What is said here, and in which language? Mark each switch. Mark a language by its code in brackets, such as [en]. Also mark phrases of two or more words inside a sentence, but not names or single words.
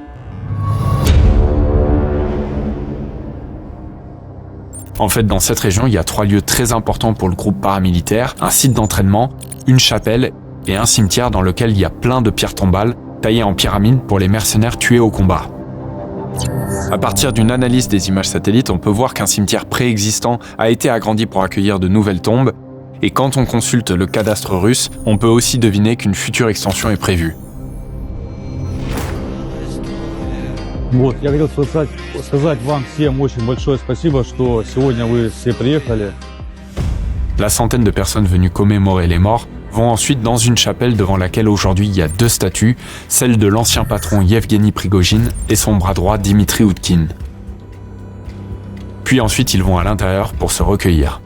[fr] En fait, dans cette région, il y a 3 lieux très importants pour le groupe paramilitaire, un site d'entraînement, une chapelle et un cimetière dans lequel il y a plein de pierres tombales taillées en pyramide pour les mercenaires tués au combat. À partir d'une analyse des images satellites, on peut voir qu'un cimetière préexistant a été agrandi pour accueillir de nouvelles tombes, et quand on consulte le cadastre russe, on peut aussi deviner qu'une future extension est prévue. [ru] Вот, я хотел сказать вам всем очень большое спасибо, что сегодня вы все приехали. [fr] La centaine de personnes venues commémorer les morts vont ensuite dans une chapelle devant laquelle aujourd'hui il y a 2 statues, celle de l'ancien patron Yevgeny Prigojine et son bras droit Dimitri Oudkine. Puis ensuite ils vont à l'intérieur pour se recueillir.